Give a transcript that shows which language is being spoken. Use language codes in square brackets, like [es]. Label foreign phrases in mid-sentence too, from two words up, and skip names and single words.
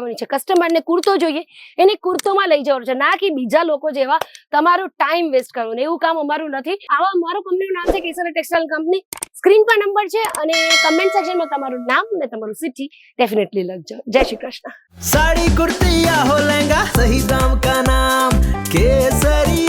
[gu] કસ્ટમરને કુર્તો જોઈએ જોઈએ એને કુર્તોમાં લઈ જવાનું છે, ના કે બીજા લોકો જેવા તમારો [en] time waste [gu] કરવાનો. એવું કામ અમારું નથી. આવા અમારું કંપનીનું નામ છે કેસર ટેક્સટાઇલ કંપની. સ્ક્રીન પર નંબર છે અને [en] comment sectionમાં [gu] તમારું નામ અને તમારું સિટી डेफिनेटली લખજો. જય શ્રી કૃષ્ણ. [hi] साड़ी कुर्ती या हो लहंगा, सही दाम का नाम केसर